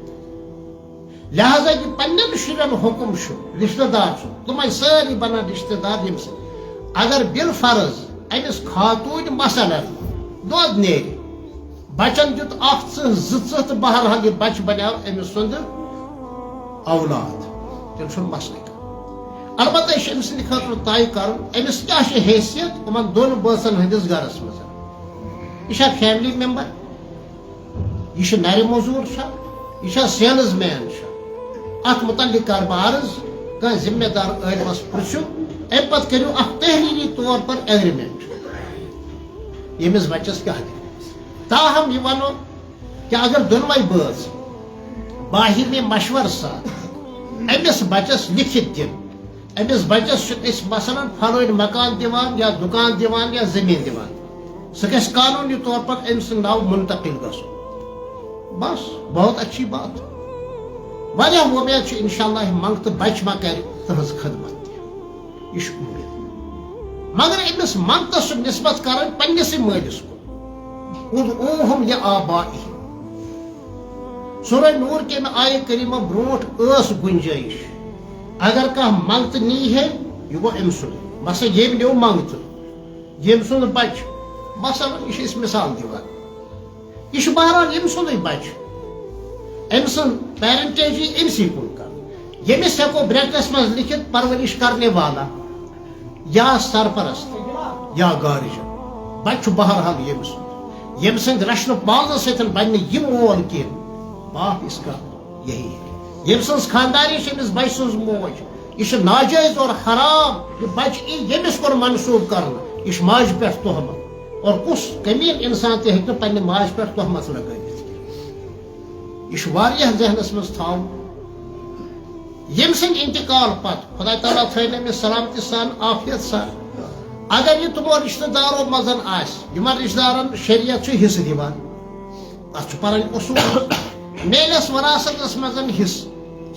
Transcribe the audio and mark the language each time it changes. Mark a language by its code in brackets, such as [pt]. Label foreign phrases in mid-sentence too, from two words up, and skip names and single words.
[ks] لہذا یہ پنن شرین حکم رشتہ دار تمے ساری بنان رشتہ دار یم اگر بالفرض امس خاتون مثلا دود نیرِ بچن دیت اخ ژٕ تو بہرحال یہ بچہ بنیو امس سند اولاد تیل چھ مسئلہ البتہ یہ امس سند خاطر طے کرن امس کیا حیثیت ان دون بٲژن ہندس گرس مز یہ فیملی ممبر یہ نرِ موزور یہ سیلز مین ات متعلق کر عرض کانٛہہ ذمہ دار عٲلمس پرژھو ام پتہٕ کٔرِو اکھ [ur] تحریری طور پر [ks] ایگریمنٹ ییٚمِس بچس کیا دِ تاہم یہ ونو کہ اگر دونوے بٲژ باہمی مشور سان امس بچس لکھت دن امس بچس چھِ مثلاً فلٲنۍ مکان دِوان یا دکان دِوان یا زمین دِوان سُہ گژھِ قانونی طور پر أمۍ سُنٛد ناو منتقل گژھُن [ur] بس بہت اچھی بات [ks] واریاہ وۄمید چھِ انشاءاللہ منگتہٕ بچہ ما کرِ تہنٛز خدمت تہِ یہ امید مگر امس منگتس نسبت کرن پننسٕے مٲلِس کُن [ar] ادعوٗہُم لآبائِہِم [ur] سورہ نور کے آیہ کریمہ [ks] برونٹھ ٲس گنجٲیش اگر کانٛہہ منگتہٕ نی ہے یہ گوٚو أمۍ سُنٛد مثلا ییٚمۍ نیوٗ منگتہٕ ییٚمۍ سُنٛد بچہ مثلا یہ چھِ أسۍ مثال دِوان یہ چھُ بہرحال ییٚمۍ سُنٛدٕے بچہ أمۍ سُنٛد پیرنٹیج یی أمسٕے کُن کر ییٚمِس ہٮ۪کو برٛیکٹس منٛز لیکھِتھ پرورش [ur] کرنے والا یا سرپرست یا گارجن [ks] بچہ چھُ بہرحال ییٚمہِ سُنٛد ییٚمہِ سٕنٛدِ رچھنہٕ پالنہٕ سۭتۍ بنہِ نہٕ یہِ مول کینٛہہ [ur] باپ اس کا یہی ہے [ks] ییٚمہِ سٕنٛز خانداری چھِ أمِس بچہ سٕنٛز موج یہ چھُ [ur] ناجٲیز اور حرام [ks] یہ بچہ ای ییٚمِس کُن منسوٗب کرنہٕ یہ چھُ ماجہِ پٮ۪ٹھ تہمت اور کُس کمیٖن انسان تہِ ہیٚکہِ نہٕ پننہِ ماجہِ پٮ۪ٹھ تہمت لگٲوِتھ یہ واریاہ ذہنس مز تھاوُن یم سند انتقال پتہ خدا تعالیٰ تھٲیِن أمِس سلامتی سان عافیت سان اگر یہ تمو رشتہ دارو مزن یمن رشتہ دارن شریعت چھُ حصہٕ دِوان تتھ چھُ پنٕنۍ اصوٗل میلس وراثتس مزن حصہٕ